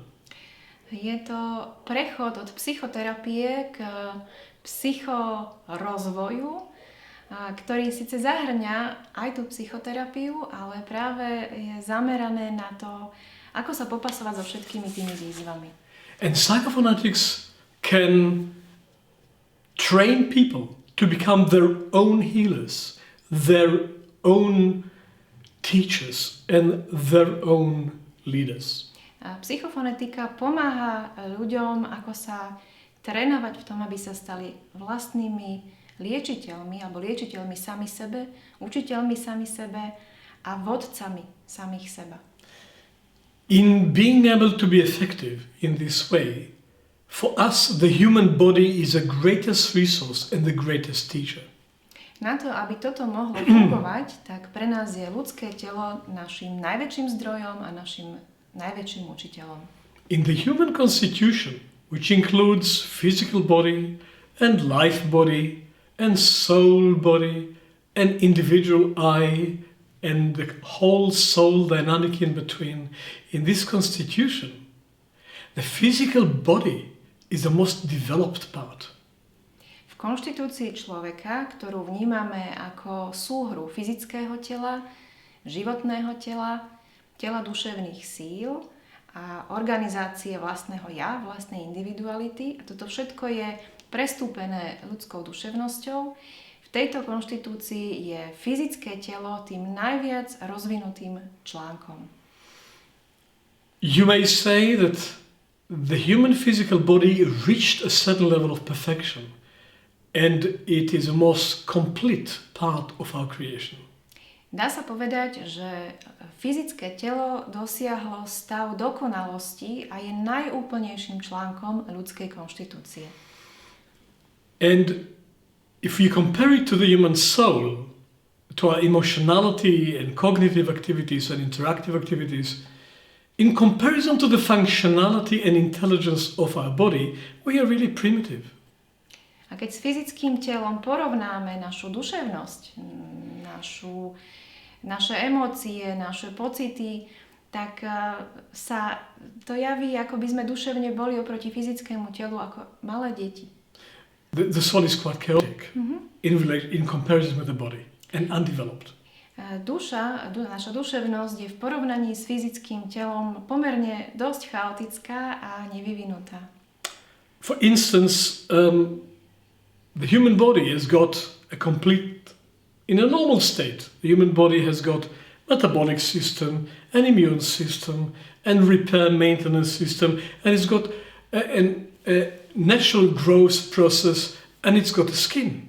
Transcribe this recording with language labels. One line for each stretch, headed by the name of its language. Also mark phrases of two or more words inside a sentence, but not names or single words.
Slovak: Je to prechod od psychoterapie k psychorozvoju, ktorý síce zahrňa aj tú psychoterapiu, ale práve je zamerané na to, ako sa popasovať so všetkými tými výzvami.
English: And Psychophonetics can train people to become their own healers, their own teachers and their own leaders.
Slovak: A psychofonetika pomáha ľuďom, ako sa trénovať v tom, aby sa stali vlastnými liečiteľmi alebo liečiteľmi sami sebe, učiteľmi sami sebe a vodcami samých seba.
English: In being able to be effective in this way, for us the human body is the greatest resource and the greatest teacher.
Slovak: Na to, aby toto mohlo fungovať, tak pre nás je ľudské telo našim najväčším zdrojom a našim najväčším učiteľom.
English: In the human constitution, which includes physical body and life body and soul body and individual I and the whole soul dynamic in between, in this constitution, the physical body is the most developed part.
Slovak: V konštitúcii človeka, ktorú vnímame ako súhru fyzického tela, životného tela, tela duševných síl a organizácie vlastného ja, vlastnej individuality. A toto všetko je prestúpené ľudskou duševnosťou. V tejto konštitúcii je fyzické telo tým najviac rozvinutým článkom.
English: You may say that the human physical body reached a certain level of perfection and it is the most complete part of our creation.
Slovak: Dá sa povedať, že fyzické telo dosiahlo stav dokonalosti a je najúplnejším článkom ľudskej konštitúcie.
English: And if you compare it to the human soul, to our emotionality and cognitive activities and interactive activities, in comparison to the functionality and intelligence of our body, we are really primitive.
Slovak: A keď s fyzickým telom porovnáme našu duševnosť, naše emócie, naše pocity, tak sa to javí, ako by sme duševne boli oproti fyzickému telu ako malé deti.
English: The soul is quite chaotic in comparison with the body and undeveloped.
Slovak: Naša duševnosť je v porovnaní s fyzickým telom pomerne dosť chaotická a nevyvinutá.
English: For instance, the human body has got a complete, in a normal state, the human body has got metabolic system, an immune system, and repair maintenance system, and it's got a natural growth process, and it's got a skin.